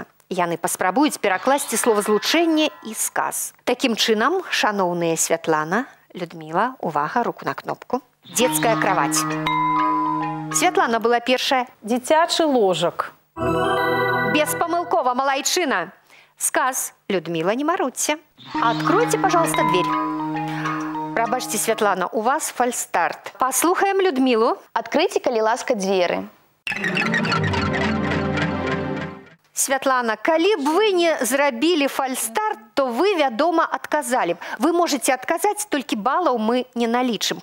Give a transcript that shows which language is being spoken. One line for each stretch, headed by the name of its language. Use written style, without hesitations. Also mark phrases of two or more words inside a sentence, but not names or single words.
Belarusian: Яны паспрабуюць перакласці словазлучэнне і сказ. Такім чынам, шаноўныя Святлана, Людміла, увага, руку на кнопку. Дзецкая кровать. Святлана была першая. Дзіцячы ложак. Беспомылкова, малайчына. Сказ. Людмила, не марудьте.
Russian: Откройте, пожалуйста, дверь.
Belarusian: Пробачьте, Святлана, у вас фальстарт. Послухаем Людмилу. Откройте, калі ласка, дзверы. Святлана, калі б вы не зрабілі фальстарт, то вы, вядома, адказалі б. Вы можете адказаць, толькі балаў мы не налічым.